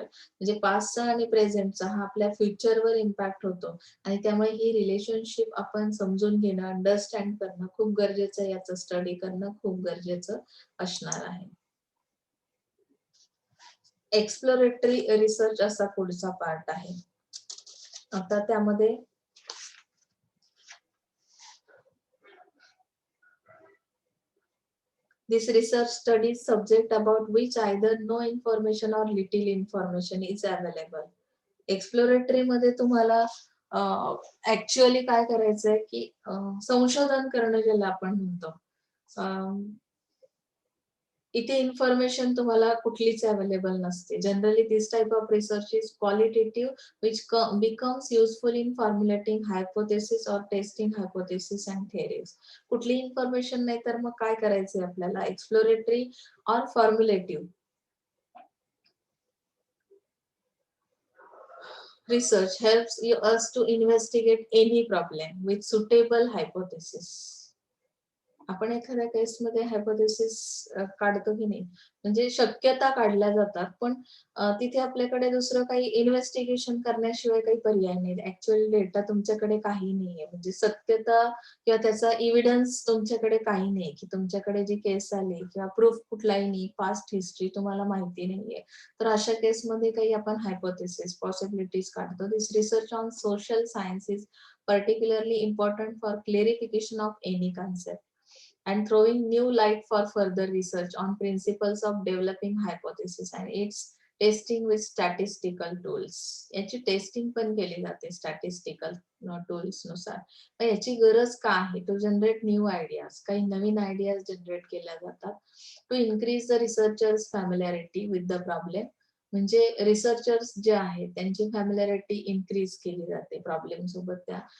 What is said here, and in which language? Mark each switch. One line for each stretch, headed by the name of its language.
Marathi: म्हणजे पास्टचा आणि प्रेझेंटचा हा आपल्या फ्युचरवर इम्पॅक्ट होतो आणि त्यामुळे ही रिलेशनशिप आपण समजून घेणं, अंडरस्टँड करणं खूप गरजेचं आहे. याचं स्टडी करणं खूप गरजेचं असणार आहे. एक्सप्लोरेटरी रिसर्च असा पुढचा पार्ट आहे. आता त्यामध्ये
English: this research studies subject about which either no information or little information is available.
Marathi: Exploratory मध्ये तुम्हाला ऍक्च्युअली काय करायचंय, की संशोधन करणं ज्याला आपण म्हणतो. इथे इन्फॉर्मेशन तुम्हाला कुठलीच अवेलेबल नसते.
English: Generally this type of research is qualitative which becomes useful in formulating hypothesis or testing hypothesis and theories.
Marathi: कुठली इन्फॉर्मेशन नाही तर मग काय करायचंय आपल्याला, एक्सप्लोरेटरी और फॉर्म्युलेटिव्ह
English: research helps us to investigate any problem with suitable hypothesis.
Marathi: आपण एखाद्या केसमध्ये हायपोथेसिस काढतो की नाही, म्हणजे शक्यता काढल्या जातात, पण तिथे आपल्याकडे दुसरं काही इन्व्हेस्टिगेशन करण्याशिवाय काही पर्याय नाही. ॲक्चुअल डेटा तुमच्याकडे काही नाहीये. म्हणजे सत्यता किंवा त्याचा एव्हिडन्स तुमच्याकडे काही नाही, की तुमच्याकडे जी केस आली किंवा प्रूफ कुठलाही नाही, पास्ट हिस्ट्री तुम्हाला माहिती नाहीये. तर अशा केसमध्ये काही आपण हायपोथेसिस, पॉसिबिलिटीज काढतो.
English: This research on social science is particularly important for clarification of any concept and throwing new light for further research on principles of developing hypothesis and its testing with statistical tools.
Marathi: याची testing पण केली जाते statistical tools नुसार. तर याची गरज का आहे?
English: to generate new ideas,
Marathi: काही नवीन आयडियाज जनरेट केल्या जातात.
English: to increase the researchers familiarity with the problem,
Marathi: म्हणजे रिसर्चर्स जे आहेत त्यांची फॅमिलॅरिटी इन्क्रीज केली जाते प्रॉब्लेम सोबत त्या.